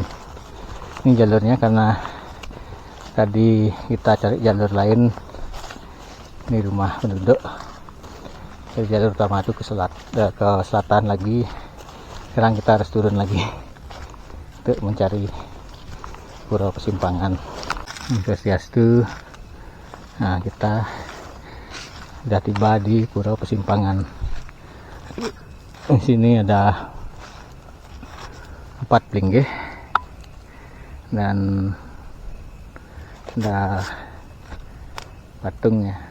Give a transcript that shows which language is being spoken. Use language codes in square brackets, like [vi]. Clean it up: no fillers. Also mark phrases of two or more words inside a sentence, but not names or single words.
[id] Ini jalurnya karena tadi kita cari jalur lain, ini rumah penduduk. Dari jalur utama itu ke selatan lagi. Sekarang kita harus turun lagi untuk mencari pura Pesimpangan. Swastiastu. Nah, kita sudah tiba di pura Pesimpangan. Di sini ada 4 plinggih dan ada patungnya.